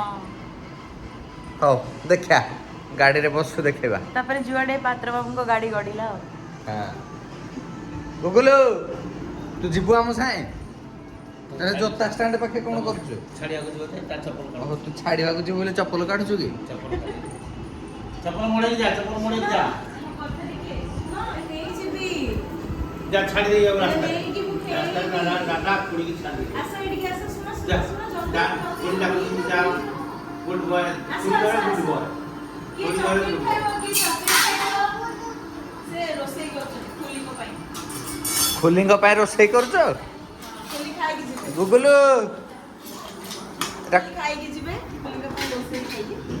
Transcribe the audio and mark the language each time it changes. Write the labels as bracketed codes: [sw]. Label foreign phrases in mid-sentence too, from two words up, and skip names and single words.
[or] ହଉ ଦେଖିଆ ଗାଡ଼ିରେ ବସୁ ଦେଖେଇବା ତାପରେ ଯୁଆଡ଼େ ପାତ୍ର ବାବୁଙ୍କ ଗାଡ଼ି ଗଡ଼ିଲା ଆଉ ହଁ ଗୁଗୁଲୁ ତୁ ଯିବୁ ଆମ ସାଙ୍ଗେ ଜୋତା ଷ୍ଟାଣ୍ଡ ପାଖେ କ'ଣ କରୁଛୁ ଓହୋ ତୁ ଛାଡ଼ିବାକୁ ଯିବୁ ବୋଲି ଚପଲ କାଢୁଛୁ କି [hi] चप्पल मोड़े जा जा छाड़ दे रास्ता रास्ता दादा कुड़ी की छाड़ दे जा जा जा [en] good boy [or] ଖୁଲିଙ୍କ ପାଇଁ ରୋଷେଇ କରୁଛ ଗୁଗୁଲୁ ଖାଇକି ଯିବେ ରୋଷେଇ ଖାଇକି